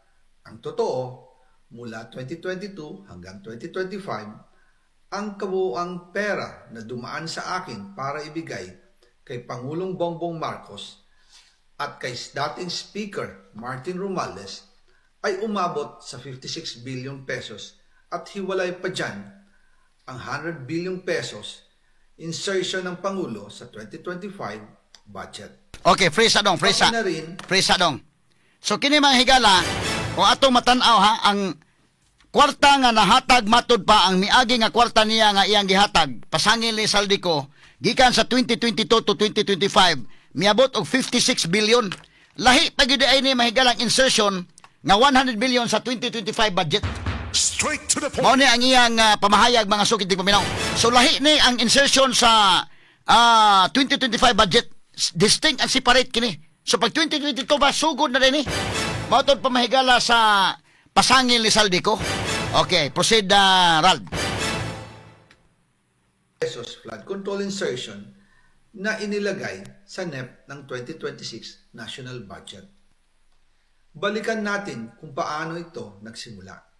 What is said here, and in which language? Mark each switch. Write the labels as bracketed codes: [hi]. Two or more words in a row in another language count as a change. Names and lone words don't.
[tl] Ang totoo, mula 2022 hanggang 2025, ang kabuuang pera na dumaan sa akin para ibigay kay Pangulong Bongbong Marcos at kay dating Speaker Martin Romualdez ay umabot sa 56 [en] billion pesos [tl] at hiwalay pa dyan ang 100 [en] billion pesos insertion [tl] ng Pangulo sa 2025 budget. [ceb] Okay, freeze adong, freeze [tl] Pati na rin, [ceb] freeze adong. So kini mga higala, kung ato matanaw ha, ang kwarta nga nahatag matud pa ang miagi nga kwarta niya nga iyang gihatag pasangil ni Saldico gikan sa 2022 to 2025 miabot og 56 billion. Lahi pa gyud ay ni mahigalang insertion nga 100 billion sa 2025 budget. [en] Straight to the point. [ceb] Mao ni ang iyang pamahayag mga sukid tig paminaw. So lahi ni ang insertion sa 2025 budget, [en] distinct and separate [ceb] kini. So pag 2022 ba sugod na din ni. Mao tod pamahigala sa pasangil ni Saldico. [en] Okay, proceed Rald. [tl] pesos [en] flood control insertion [tl] na inilagay sa NEP ng 2026 [en] national budget. [tl] Balikan natin kung paano ito nagsimula.